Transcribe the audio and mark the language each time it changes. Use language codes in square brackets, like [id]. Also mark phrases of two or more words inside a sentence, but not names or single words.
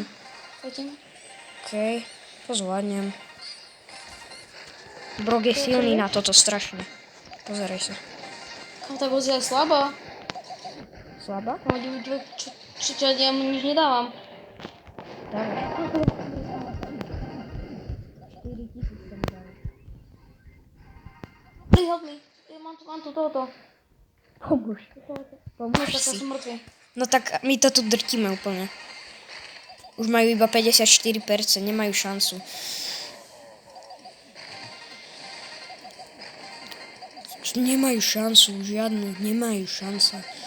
[sk] Poďme. Okej, to zvládnem. Brok je silný na toto strašne. Pozeraj sa. Kámo, tá Godzilla je slabá. Slabá? Kámo, čo ja mu nič nedávam. Dávaj. [en] Please help me. [sk] Ja mám tu tohoto. Pomôž. No, Pomôž tak ja si. som mŕtvy. No tak my to tu drtíme úplne. Už majú iba 54%, nemajú šancu. Nemajú šancu, žiadnu, nemajú šancu.